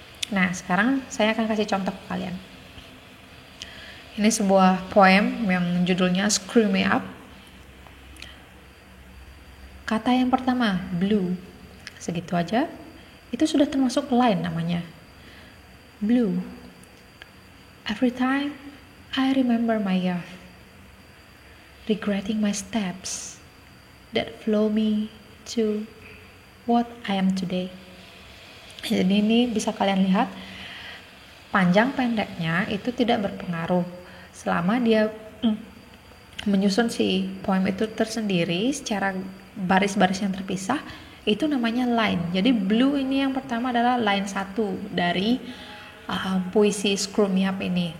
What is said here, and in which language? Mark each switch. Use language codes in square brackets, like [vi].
[id] Nah, sekarang saya akan kasih contoh ke kalian. Ini sebuah poem yang judulnya Screw Me Up. Kata yang pertama, blue. Segitu aja. Itu sudah termasuk line namanya. [en] Blue. Every time I remember my youth, regretting my steps that flow me to what I am today. [id] Jadi ini bisa kalian lihat, panjang pendeknya itu tidak berpengaruh selama dia menyusun si poem itu tersendiri secara baris-baris yang terpisah. Itu namanya line. Jadi blue ini yang pertama adalah line 1 dari puisi Screw Me Up ini.